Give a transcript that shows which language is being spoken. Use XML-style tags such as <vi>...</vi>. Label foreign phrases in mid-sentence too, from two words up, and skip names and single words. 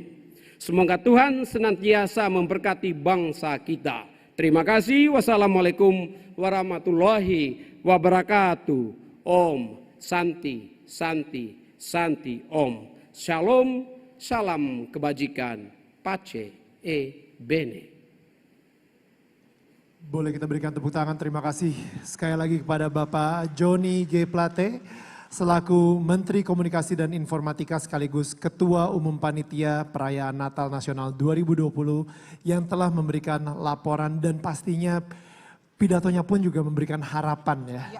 <id>Semoga Tuhan senantiasa memberkati bangsa kita. Terima kasih.</id> <ar>والسلام عليكم ورحمة الله وبركاته.</ar> <sa>ॐ शान्ति शान्ति शान्ति ॐ.</sa> <id>Shalom, salam kebajikan.</id> <it>Pace e bene.</it> <id>Boleh kita berikan tepuk tangan, terima kasih sekali lagi kepada Bapak Joni G. Plate selaku Menteri Komunikasi dan Informatika sekaligus Ketua Umum Panitia Perayaan Natal Nasional 2020 yang telah memberikan laporan dan pastinya pidatonya pun juga memberikan harapan ya.</id>